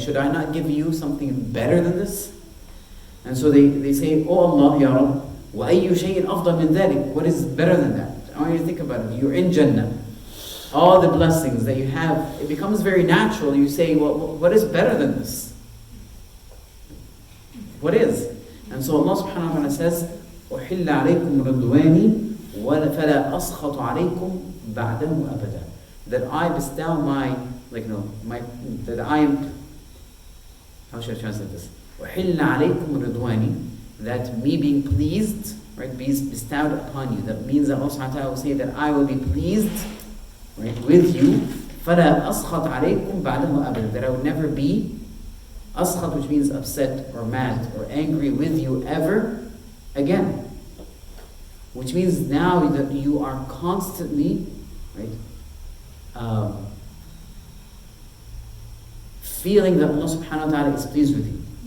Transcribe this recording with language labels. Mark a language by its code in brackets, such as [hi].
[en] Should I not give you something better than this? And so they say, Oh Allah, Ya Rabb, [ar] وَأَيُّ شَيْءٍ أَفْضَلَ مِنْ ذَلِكَ. [en] What is better than that? I want you to think about it. You're in Jannah. All the blessings that you have, it becomes very natural. You say, well, what is better than this? What is? And so Allah subhanahu wa ta'ala says, [ar] أُحِلَّ عَلَيْكُمْ رَضْوَانِي وَلَا أَسْخَطُ عَلَيْكُمْ بَعْدَهُ أَبَدًا. [en] That I bestow that I am, how should I translate this? [ar] أُحِلَّ عَلَيْكُمْ رَضْوَانِي. [en] That me being pleased, right, be bestowed upon you. That means that Allah subhanahu wa ta'ala will say that I will be pleased, right, with you. [ar] فَلَا أَسْخَطْ عَلَيْكُمْ بَعْدَهُ أَبَدًا. [en] That I would never be أسخط, which means upset or mad or angry with you ever again. Which means now that you are constantly, right, feeling that Allah subhanahu wa ta'ala is pleased with you.